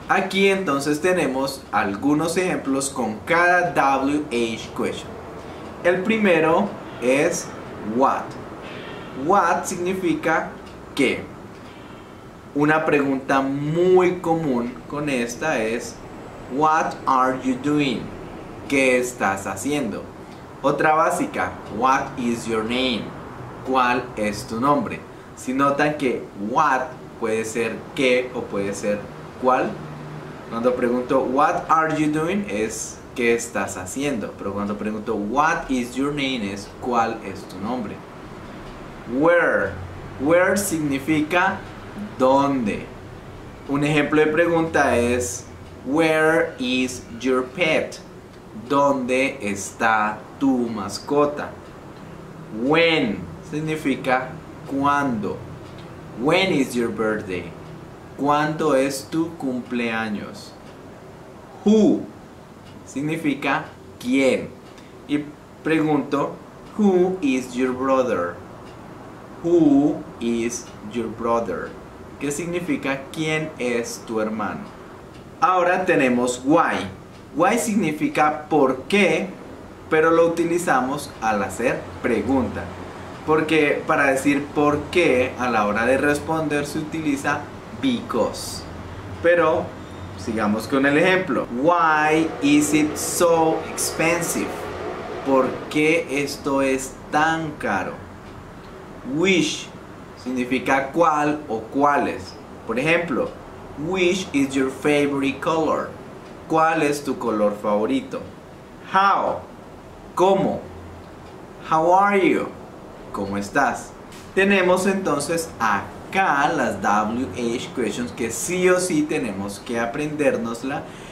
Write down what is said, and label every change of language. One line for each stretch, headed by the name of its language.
Spanish: Aquí entonces tenemos algunos ejemplos con cada WH question. El primero es what. What significa qué. Una pregunta muy común con esta es
English: what are you doing?
Spanish: ¿Qué estás haciendo? Otra básica,
English: what is your name?
Spanish: ¿Cuál es tu nombre? Si notan que what puede ser qué o puede ser cuál. Cuando pregunto
English: what are you doing
Spanish: es qué estás haciendo. Pero cuando pregunto
English: what is your name
Spanish: es cuál es tu nombre. Where. Where significa dónde. Un ejemplo de pregunta es
English: where is your pet?
Spanish: ¿Dónde está tu mascota? When significa cuándo.
English: When is your birthday?
Spanish: ¿Cuándo es tu cumpleaños? Who significa quién. Y pregunto,
English: who is your brother? Who is your brother?
Spanish: ¿Qué significa quién es tu hermano? Ahora tenemos why. Why significa por qué, pero lo utilizamos al hacer pregunta. Porque para decir por qué a la hora de responder se utiliza because. Pero sigamos con el ejemplo.
English: Why is it so expensive?
Spanish: ¿Por qué esto es tan caro? Which significa cuál o cuáles. Por ejemplo,
English: which is your favorite color?
Spanish: ¿Cuál es tu color favorito?
English: How. ¿Cómo? How are you?
Spanish: ¿Cómo estás? Tenemos entonces acá las WH questions que sí o sí tenemos que aprendérnosla.